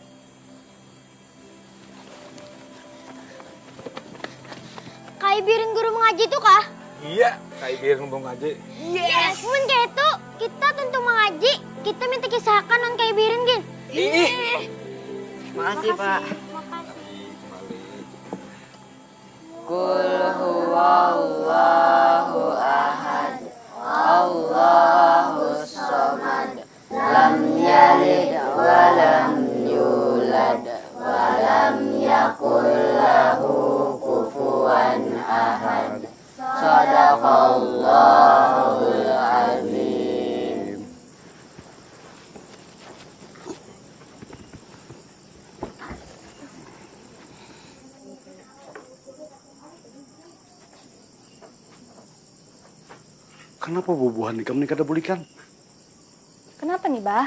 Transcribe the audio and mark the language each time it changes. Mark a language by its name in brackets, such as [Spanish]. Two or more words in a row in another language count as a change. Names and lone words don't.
[Banjar] Kak Ibirin guru mengaji tuh kah? Iya, Kak Ibirin mau ngaji. Yes! Mun kayak itu, kita tentu mengaji. Kita minta kisahkan non Kak Ibirin, Gin. Makasih, Pak. Makasih. [Arabic] قل هو الله أحد، الله الصمد، لم يلد ولم يولد، ولم يكن له كفوا أحد. صدق الله العظيم. [Banjar] Kenapa bubuhan ikam ini kada bulikan? Kenapa nih, Bah?